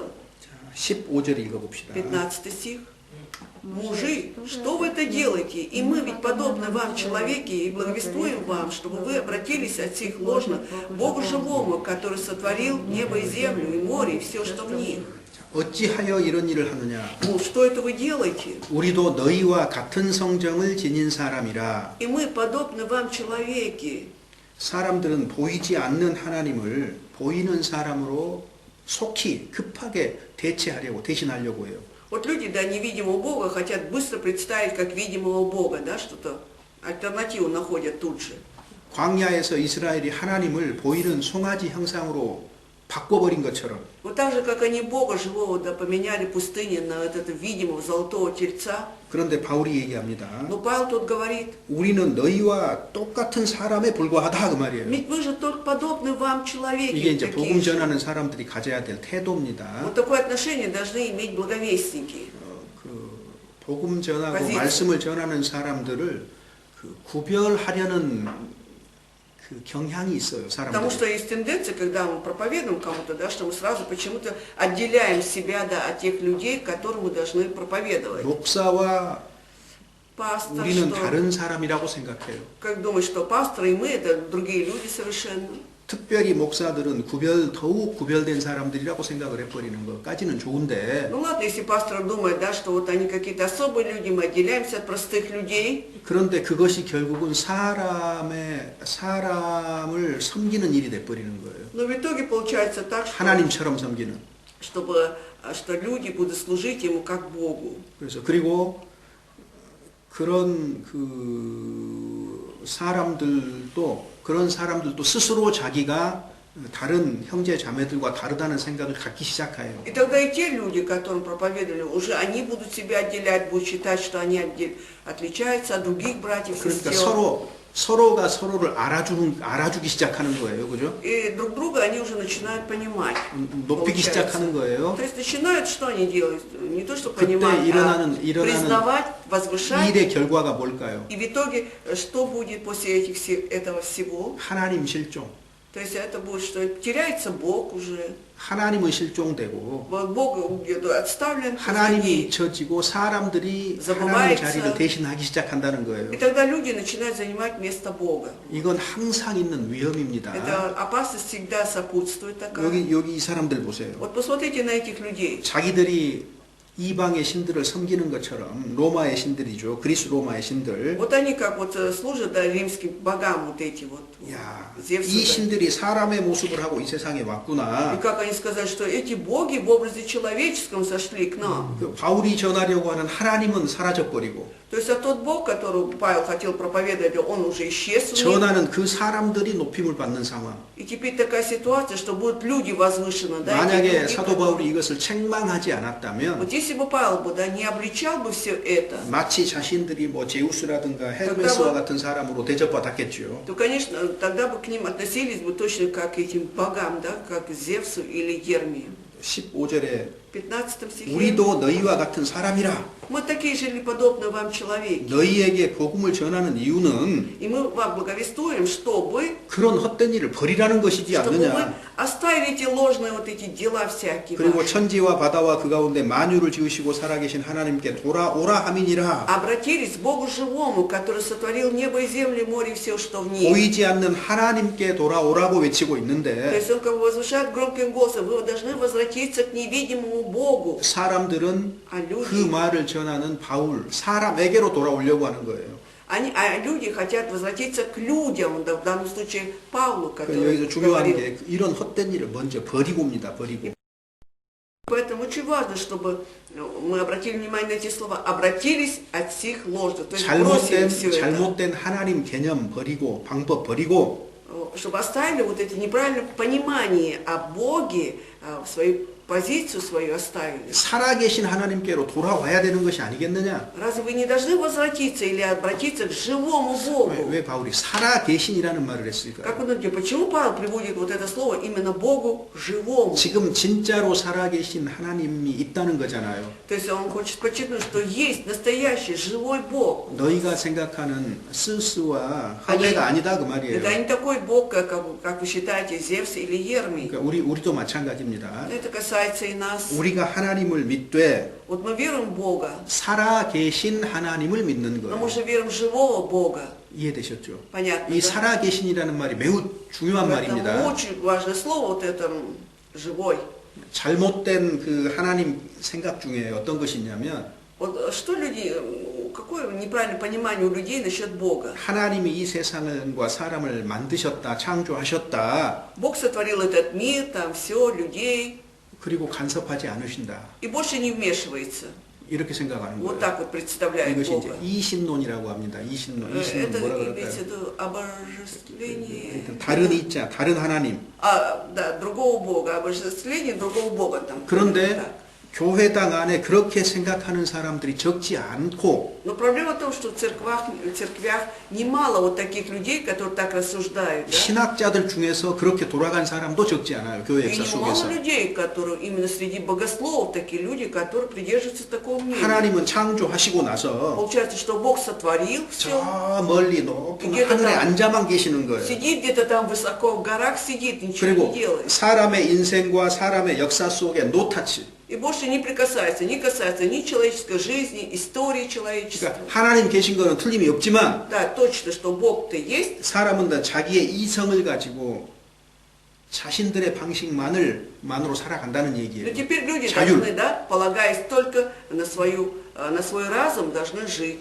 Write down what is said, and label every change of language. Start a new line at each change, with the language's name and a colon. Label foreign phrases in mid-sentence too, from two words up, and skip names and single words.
Korean: 15절 읽어봅시다.
Russian: 15 стих. Мужи, что вы это делаете? И мы ведь подобны вам, человеки, и благовествуем вам, чтобы вы обратились от сих ложных к Богу живому, который сотворил небо и землю, и море, и все, что в них.
Korean: 어찌하여 이런 일을 하느냐?
Russian: Ну, что это вы делаете?
Korean: 우리도 너희와 같은 성정을 지닌 사람이라.
Russian: И мы подобны вам, человеки.
Korean: 사람들은 보이지 않는 하나님을 보이는 사람으로 속히 급하게 대체하려고 해요.
Russian: Вот люди, да, невидимого Бога хотят быстро представить как видимого Бога, да, что-то, альтернативу находят тут же.
Korean: 광야에서 이스라엘이 하나님을 보이는 송아지 형상으로 바꿔버린 것처럼
Russian: Вот так же, как они Бога живого, да, поменяли пустыни на вот этого видимого золотого тельца.
Korean: 그런데 바울이 얘기합니다.
Russian: Но Павел тут говорит,
Korean: 우리는 너희와 똑같은 사람에 불과하다 그 말이에요.
Russian: ведь мы же только подобны вам, человеки.
Korean: 이게 이제
Russian: такие
Korean: 복음
Russian: же.
Korean: 전하는 사람들이 가져야 될 태도입니다.
Russian: Вот такое отношение должны иметь благовестники.
Korean: 그 복음 전하고
Russian: позиция.
Korean: 말씀을 전하는 사람들을 그 구별하려는 그 경향이 있어요.
Russian: Потому что
Korean: 사람들.
Russian: есть тенденция, когда мы проповедуем кому-то, да, что мы сразу почему-то отделяем себя, да, от тех людей, которым мы должны проповедовать.
Korean: 목사와
Russian: Пастор,
Korean: 우리는
Russian: что,
Korean: 다른 사람이라고 생각해요.
Russian: как думаешь, что пастор и мы это другие люди совершенно.
Korean: 특별히 목사들은 더욱 구별된 사람들이라고 생각을 해버리는 것까지는 좋은데
Russian: Ну ладно, если пастор думает, да, что вот они какие-то особые люди, мы отделяемся от простых людей,
Korean: 그런데 그것이 결국은 사람을 섬기는 일이 돼버리는 거예요.
Russian: но в итоге получается так, что,
Korean: 하나님처럼 섬기는.
Russian: что люди будут служить ему как Богу.
Korean: 그래서 그리고 그런 그런 사람들도 스스로 자기가 다른 형제 자매들과 다르다는 생각을 갖기 시작해요.
Russian: И тогда и те люди, которым проповедовали, уже они будут себя отделять, будут считать, что они отличаются от других братьев и
Korean: 그러니까
Russian: сестер.
Korean: 서로가 서로를 알아주기 시작하는 거예요, 그죠?
Russian: И друг друга они уже начинают понимать.
Korean: 높이기
Russian: получается.
Korean: 시작하는 거예요.
Russian: То есть начинают, что они делают? Не то, что
Korean: 그때
Russian: понимать,
Korean: 일어나는
Russian: признавать, возвышать.
Korean: 일의 결과가 뭘까요?
Russian: И в итоге, что будет после этого всего?
Korean: 하나님 실종.
Russian: То есть это будет, что теряется Бог уже.
Korean: 하나님은 실종되고
Russian: Вот Бог где-то отставлен
Korean: 하나님이
Russian: позади.
Korean: 잊혀지고 사람들이
Russian: забывается.
Korean: 하나님의 자리를 대신하기 시작한다는 거예요.
Russian: И тогда люди начинают занимать место Бога.
Korean: 이건 항상 있는 위험입니다.
Russian: Эта опасность всегда сопутствует такая.
Korean: 여기 이 사람들 보세요.
Russian: Вот посмотрите на этих людей.
Korean: 자기들이 이방의 신들을 섬기는 것처럼 로마의 신들이죠. 그리스 로마의 신들.
Russian: Вот они как вот служат, да, римским богам вот эти вот.
Korean: 야,
Russian: Зевсу,
Korean: 이
Russian: да.
Korean: 신들이 사람의 모습을 하고 이 세상에
Russian: И
Korean: 왔구나.
Russian: как они сказали, что эти боги в образе человеческом сошли к нам.
Korean: 그 바울이 전하려고 하는 하나님은 사라져버리고
Russian: То есть, а тот Бог, которого Павел хотел проповедовать, он уже исчез в них.
Korean: 전하는 그 사람들이 높임을 받는 상황.
Russian: И теперь такая ситуация, что будут люди возвышены, да, эти
Korean: 만약에
Russian: люди,
Korean: 사도
Russian: которые-
Korean: 바울이 이것을 책망하지 않았다면
Russian: Вот если если бы Павел бы, да, не обличал бы все это,
Korean: 마치 자신들이 뭐 제우스라든가 헤르메스와 같은 사람으로 대접받았겠죠.
Russian: то, конечно, тогда бы к ним относились бы точно как к этим богам, да, как к Зевсу или Гермию.
Korean: 15절에
Russian: В 15 стихе.
Korean: 우리도 너희와 같은 사람이라.
Russian: Мы такие же ли подобно вам человеки.
Korean: 너희에게 복음을 전하는 이유는
Russian: И мы вам благовествуем, чтобы
Korean: 그런 헛된 일을 버리라는 것이지
Russian: вы
Korean: 않느냐.
Russian: оставили эти ложные вот эти дела всякие
Korean: 그리고
Russian: ваши.
Korean: 천지와 바다와 그 가운데 만유를 지으시고 살아계신 하나님께 돌아오라 함이니라.
Russian: Обратились к Богу живому, который сотворил небо и землю, море и все, что в них.
Korean: 보이지 않는 하나님께 돌아오라고 외치고
Russian: То
Korean: 있는데
Russian: есть он как бы возвышает громким голосом, вы должны возвратиться к невидимому Богу.
Korean: 사람들은
Russian: А
Korean: 그
Russian: люди,
Korean: 말을 전하는 바울, 사람에게로 돌아오려고 하는 거예요.
Russian: а люди хотят возвратиться к людям, да, в данном случае Павлу,
Korean: 그
Russian: который
Korean: 여기서 중요한
Russian: говорил.
Korean: 게 이런 헛된 일을 먼저 버리고 옵니다. 버리고.
Russian: Поэтому очень важно, чтобы мы обратили внимание на эти слова, обратились от всех ложных, то есть бросили все это,
Korean: 잘못된 하나님 개념 버리고 방법 버리고
Russian: чтобы оставили вот эти неправильные понимания о Боге, свою позицию свою оставили.
Korean: 살아계신 하나님께로 돌아와야 되는 것이 아니겠느냐?
Russian: Разве вы не должны возвратиться или обратиться к живому Богу?
Korean: 왜 바울이 살아계신이라는 말을 했을까요?
Russian: Как вы думаете, почему Павел приводит вот это слово именно Богу живому?
Korean: 지금 진짜로 살아계신 하나님이 있다는 거잖아요.
Russian: То есть он хочет подчеркнуть, что есть настоящий живой Бог.
Korean: 너희가 생각하는 스스와 하베가 아니다 그 말이에요.
Russian: Это не такой Бог, как вы считаете, Зевс или Ермий.
Korean: 그러니까 우리도 마찬가지입니다.
Russian: Это касается и нас.
Korean: 우리가 하나님을 믿되
Russian: Вот мы веруем в Бога,
Korean: 살아계신 하나님을 믿는
Russian: но
Korean: 거예요.
Russian: мы же верим в живого Бога.
Korean: 이해되셨죠?
Russian: Понятно,
Korean: 이
Russian: да?
Korean: 살아계신이라는 말이 매우 중요한
Russian: Это
Korean: 말입니다.
Russian: очень важное слово, вот это живой.
Korean: 잘못된 그 하나님 생각 중에 어떤 것이 있냐면
Russian: Вот что люди, какое неправильное понимание у людей насчет Бога?
Korean: 하나님이 이 세상과 사람을 만드셨다, 창조하셨다,
Russian: Бог сотворил этот мир, там все, людей,
Korean: 그리고 간섭하지 않으신다.
Russian: и больше не вмешивается.
Korean: 이렇게 생각하는
Russian: Вот
Korean: 거예요.
Russian: так вот представляет
Korean: 이것이 이제
Russian: Бога.
Korean: 이신론이라고 합니다. 이신론.
Russian: Это
Korean: 이신론 뭐라
Russian: имеется в
Korean: 그럴까요?
Russian: виду обожествление.
Korean: 다른 이자, 다른 하나님.
Russian: Да, другого Бога, обожествление другого Бога там.
Korean: 그런데
Russian: Так.
Korean: 교회당 안에 그렇게 생각하는 사람들이 적지 않고
Russian: Но проблема в том, что в церквях немало вот таких людей, которые так рассуждают. Да?
Korean: 신학자들 중에서 그렇게 돌아간 사람도 적지 않아요. 교회
Russian: И
Korean: 역사
Russian: немало
Korean: 속에서.
Russian: людей, которые именно среди богословов, такие люди, которые придерживаются такого мнения.
Korean: 하나님은 창조하시고 나서
Russian: Получается, что Бог сотворил все,
Korean: 저 멀리 높은 이게 하늘에 다- 앉아만 계시는 거예요.
Russian: сидит где-то там высоко в горах, сидит, ничего
Korean: 그리고
Russian: не делает.
Korean: 사람의 인생과 사람의 역사 속에 노타치.
Russian: И больше не прикасается, не касается ни человеческой жизни, истории человечества.
Korean: 그러니까 하나님 계신 거는 틀림이 없지만
Russian: Да, точно, что Бог-то есть,
Korean: 사람은 다 자기의 이성을 가지고 자신들의 방식만으로 살아간다는
Russian: но
Korean: 얘기예요.
Russian: теперь люди
Korean: 자율.
Russian: должны, да, полагаясь только на свой разум, должны жить.